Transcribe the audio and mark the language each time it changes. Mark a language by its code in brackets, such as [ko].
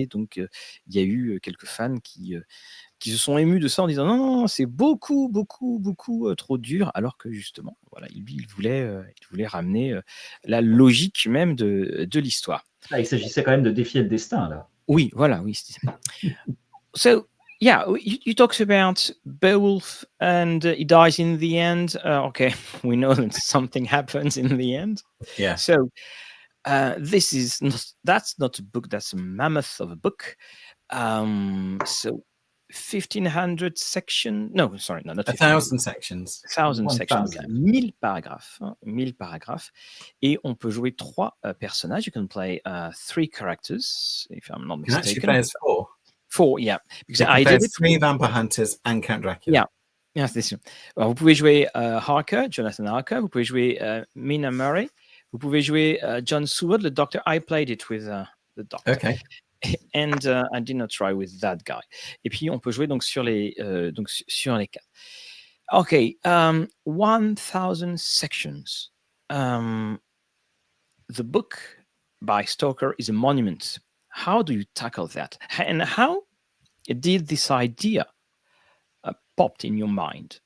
[fr] Et donc, il y a eu quelques fans qui se sont émus de ça en disant non, non, non, c'est beaucoup, beaucoup, beaucoup trop dur. Alors que justement, voilà, il voulait ramener la logique même de l'histoire. Ah, il s'agissait quand même de défier le destin, là. Oui, voilà, oui. [en] So, yeah, you talked about Beowulf and he dies in the end. Okay, we know that something happens in the end. Yeah. So, that's not a book. That's a mammoth of a book. So, 1,500 sections. No, sorry, no, not 1,000 sections. 1,000 sections. 1,000. [fr] 1000 paragraphes. 1000 paragraphes. Et on peut jouer 3 personnages. [en] You can play 3 characters, if I'm not You can actually mistaken. play as 4. 4, yeah. Because You can I play did as it. 3 vampire hunters and Count Dracula. [fr] Yeah, c'est sûr. Alors, vous pouvez jouer Harker, Jonathan Harker. Vous pouvez jouer Mina Murray. Vous pouvez jouer John Seward, le doctor. [en] I played it with the doctor. Okay. And I did not try with that guy. [fr] Et puis, on peut jouer donc sur les 4. [en] Okay, 1,000 sections. The book by Stoker is a monument. How do you tackle that? And how did this idea popped in your mind?